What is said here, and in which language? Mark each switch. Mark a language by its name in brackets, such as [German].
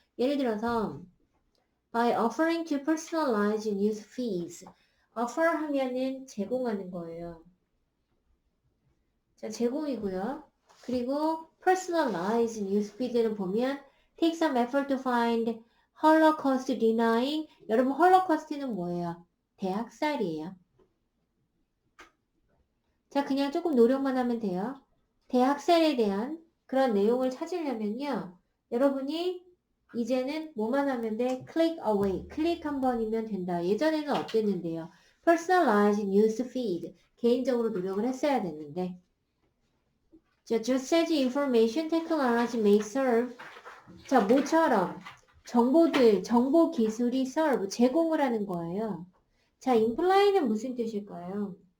[Korean] 예를 들어서 [English] by offering to personalize news feeds. [Korean] offer 하면은 제공하는 거예요. [English] 자, [Korean] 제공이고요. 그리고 [English] personalize news feed는 보면 take some effort to find Holocaust denying. [Korean] 여러분 Holocaust는 뭐예요? 대학살이에요. 자, 그냥 조금 노력만 하면 돼요. 대학살에 대한 그런 내용을 찾으려면요. 여러분이 이제는 뭐만 하면 돼? [English] click away. [Korean] 클릭 한 번이면 된다. 예전에는 어땠는데요? [English] personalized news feed. [Korean] 개인적으로 노력을 했어야 됐는데. [English] 자, just as information technology may serve. [Korean] 자, 뭐처럼? 정보들, 정보 기술이 serve, 제공을 하는 거예요. 자, imply는 무슨 뜻일까요?